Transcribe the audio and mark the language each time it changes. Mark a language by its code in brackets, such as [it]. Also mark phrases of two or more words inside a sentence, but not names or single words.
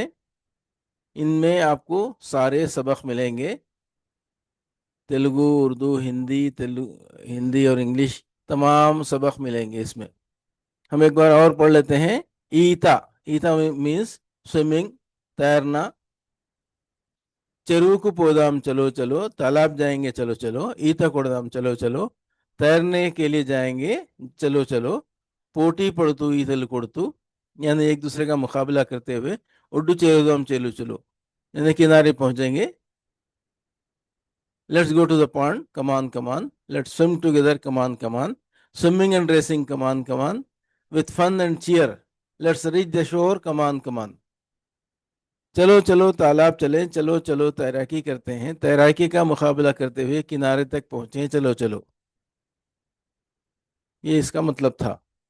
[hi] इनमें आपको सारे सबक मिलेंगे, तेलुगु, उर्दू, हिंदी और इंग्लिश तमाम सबक मिलेंगे इसमें. हम एक बार और पढ़ लेते हैं. ईता. ईता [en] means swimming, [hi] तैरना. [te] చెరువుకు పోదాం [hi] चलो चलो, तालाब जाएंगे चलो चलो, [te] ఈత కొడదాం [hi] चलो चलो, तैरने के लिए जाएंगे चलो चलो, [te] పోటీ పడుతూ ఈతలు కొడుతూ [hi] यानी एक दूसरे का मुकाबला करते हुए [te] ఒడ్డు చేరుదాం [hi] चलो चलो यानी किनारे पहुंचेंगे. [en] Let's go to the pond, come on, come on. Let's swim together, come on, come on. Swimming and racing, come on, come on. With fun and cheer, let's reach the shore, come on, come on. [hi] चलो चलो तालाब चलें, चलो चलो तैराकी करते हैं, तैराकी का मुकाबला करते हुए किनारे तक पहुंचे चलो चलो. ये इसका मतलब था.